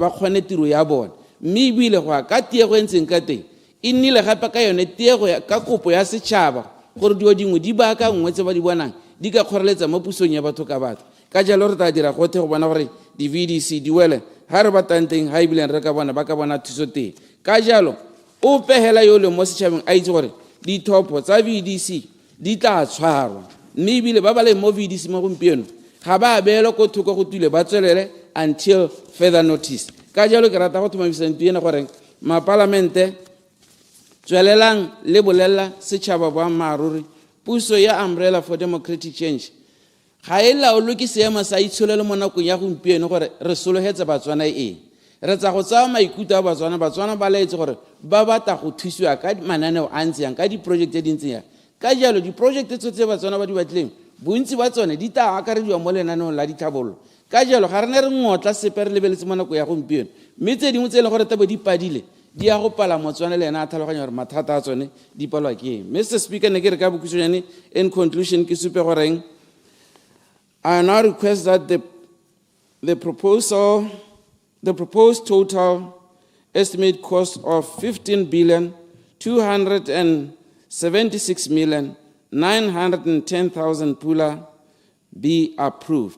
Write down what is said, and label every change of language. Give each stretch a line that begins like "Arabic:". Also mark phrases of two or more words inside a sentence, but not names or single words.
Tswana: ba kgone tiro ya bone mme ebile go ya ka tiego e ntseng ka teng e nnile gape ka yone tiego ka kopo ya setšhaba gore dio dingwe di baaka nngwe tse ba di bonang di ka kgoreletsa mo pusong ya batho ka batho ka jalo re tla dira gotlhe go bona gore di-VDC di wele ga re batlang teng ga ebileng re ka bona ba ka bona thuso teng ka jalo o pegela yo le mo setšhabeng a itse gore dithopo tsa VDC di tla tshwarwa mme ebile ba ba leng mo VDC mo gompieno ga ba beelwa ko thoko go tule ba tswelele
English: until further notice
Tswana: ka jalo ke rata go thomamisa ntho ena gore mapalamente tswelelang le bolela setšhaba boammaaruri puso ya Umbrella for Democratic Change ga e laolwe ke seemo sa itsholelo mo nakong ya gompieno gore re sologetse batswana eng re tsa go tsaya maikutlo a batswana ba laetse gore ba batla go thusiwa ka mananeo a ntse yang ka diprojekte di ntseng yang ka jalo diprojekte tse batswana ba di batlileng bontsi ba tsone di tla akarediwa mo lenaneong la ditlhabololo ka jalo ga re ne re ngotla sepe re lebeletse mo nako ya gompieno mme tse dingwe tse e leng gore tabo di padile di ya go pala motswana le ena a tlhaloganya gore mathata a tsone di palwa ke eng.
English: Mr. Speaker,
Tswana: ne ke re ka bokhutshwane
English: in conclusion
Tswana: ke supe goreng
English: I now request that the proposed total estimate cost of 15,276,910,000 pula be approved.